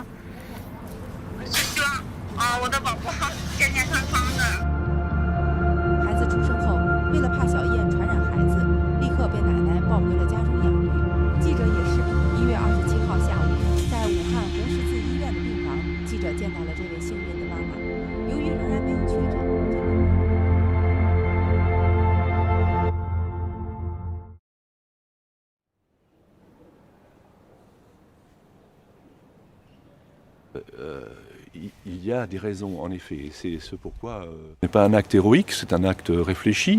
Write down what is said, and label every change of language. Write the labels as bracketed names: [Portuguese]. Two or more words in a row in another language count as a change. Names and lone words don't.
[Chinese] 是希望我的宝宝健健康康的。孩子出生后，为了怕小燕传染孩子，立刻被奶奶抱回了家中养育。记者也是1月27号下午，在武汉红十字医院的病房，记者见到了这位幸运的妈妈。由于仍然没有确诊， [French] Il y a des raisons, en effet. C'est ce pourquoi ce n'est pas un acte héroïque, c'est un acte réfléchi.